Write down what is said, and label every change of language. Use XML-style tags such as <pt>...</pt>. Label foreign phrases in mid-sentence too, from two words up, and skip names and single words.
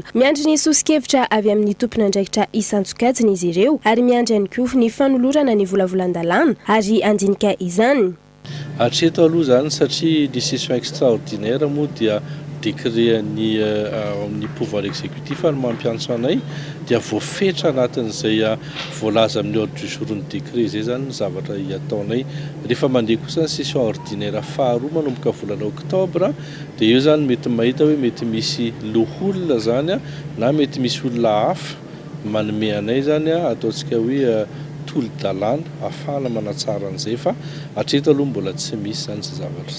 <mg>Miandry ny sosikevitra avy amin'ny tompon'andraikitra isan-tsokajiny izy ireo ary miandry ihany koa ny fanolorana ny volavolan-dalàna ary andinika izany. Hatreto aloha zany satria</mg> <fr>décision extraordinaire</fr> <mg>moa dia décret ny amin'ny</mg> <fr>pouvoir exécutif</fr> <mg>ary mampiantso anay dia voafetra anatin'izay voalaza amin'ny</mg> <fr>ordre du jour</fr> <mg>ny décret zay zany ny zavatra ataonay rehefa mandeha kosa ny</mg> <fr>session ordinaire</fr> <mg>faharoa manomboka volana octobre dia io zany mety mahita hoe mety misy loholona zany na mety misy olona hafa manome anay zany ataontsika hoe tolo-dalàna ahafahana manatsara an'izay fa hatreto aloha mbola tsy misy zany sy zavatra.</mg>